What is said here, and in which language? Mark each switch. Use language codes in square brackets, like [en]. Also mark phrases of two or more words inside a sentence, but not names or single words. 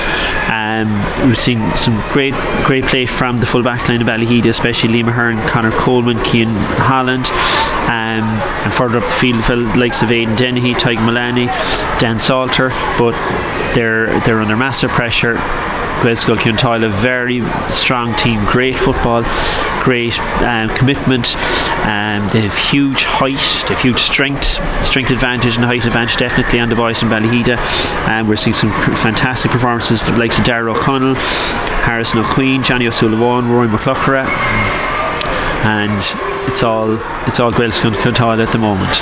[en] We've seen some great play from the full back line of Ballyheada, especially Liam Ahern, Conor Coleman, Cian Holland, and further up the field the likes of Aidan Dennehy, Tadhg Mullaney, Dan Salter, but they're under massive pressure. Gaelscoil Chionn, a very strong team, great football, great commitment. They have huge height, they have huge strength advantage and height advantage definitely on the boys from Ballyheada. We're seeing some fantastic performances with the likes of Darragh O'Connell, Harrison O'Queen, Johnny O'Sullivan, Rory McClucher, and it's all Gaelscoil Chionn at the moment.